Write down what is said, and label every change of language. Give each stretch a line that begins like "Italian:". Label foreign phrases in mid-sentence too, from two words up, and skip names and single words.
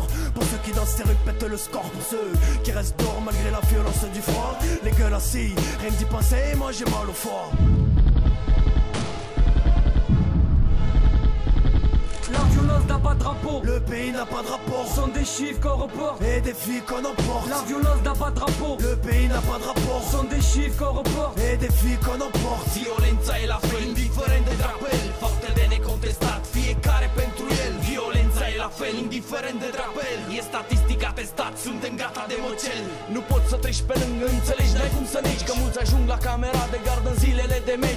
French: Pour ceux qui dansent ces rues, pètent le score. Pour ceux qui restent dehors malgré la violence du froid, les gueules assis, rien que d'y penser, moi j'ai mal au foie. La violence n'a pas de drapeau, le pays n'a pas de rapport. Ce sont des chiffres qu'on reporte et des filles qu'on emporte. La violence n'a pas de drapeau, le pays n'a pas de rapport. Ce sont des chiffres qu'on reporte et des filles qu'on emporte.
Romanian: Violența e la fel, indiferent de drapel. Fapte de necontestat, fiecare pentru el. Violența e la fel, indiferent de drapel. E statistic atestat, suntem gata de mocel. Nu poți să treci pe lângă, înțelegi, n-ai cum să negi că mulți ajung la camera de gardă în zilele de meci.